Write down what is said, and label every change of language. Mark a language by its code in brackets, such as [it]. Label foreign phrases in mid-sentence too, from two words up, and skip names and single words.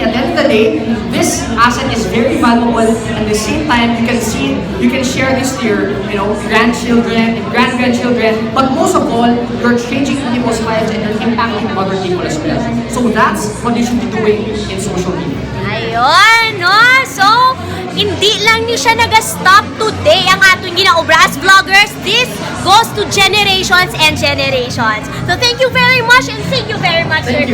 [en] At the end of the day, this asset is very valuable. At the same time, you can see, you can share this to your, grandchildren, grand-grandchildren. But most of all, you're changing people's lives and you're impacting other people as well. So that's what you should be doing in social media. [hil] Ayun, no? So, hindi lang ni siya nag-stop today ang atong ginaobra as vloggers. [en] This goes to generations and generations. So, thank you very much and thank you very much, Sir